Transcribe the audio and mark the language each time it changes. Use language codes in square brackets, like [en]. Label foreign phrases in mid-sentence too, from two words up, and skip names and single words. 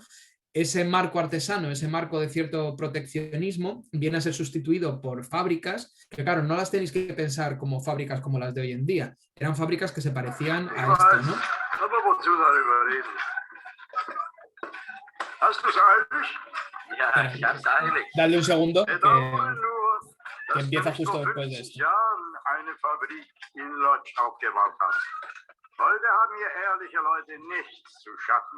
[es] Ese marco artesano, ese marco de cierto proteccionismo, viene a ser sustituido por fábricas, que claro, no las tenéis que pensar como fábricas como las de hoy en día, eran fábricas que se parecían a esto, ¿no? Dale un segundo, que empieza justo después de esto. [de] Heute haben hier ehrliche Leute nichts zu schaffen.